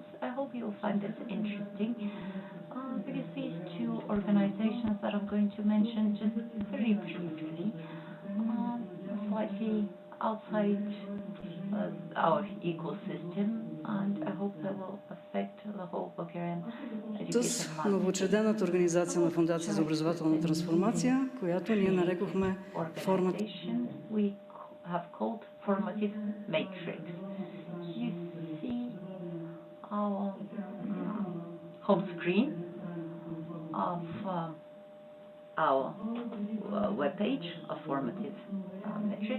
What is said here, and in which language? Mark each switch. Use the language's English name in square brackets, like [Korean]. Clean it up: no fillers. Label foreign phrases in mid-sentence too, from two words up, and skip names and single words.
[English] I hope you'll find this interesting, because these 2 organizations that I'm going to mention just very briefly, slightly outside our ecosystem, and I hope they will affect the whole Bulgarian education market. [Bulgarian] Новоучредената организация на Фондация за образователна трансформация, която ние нарекохме формата. [English] We have called formative matrix. You see our home screen of our webpage of formative metrics.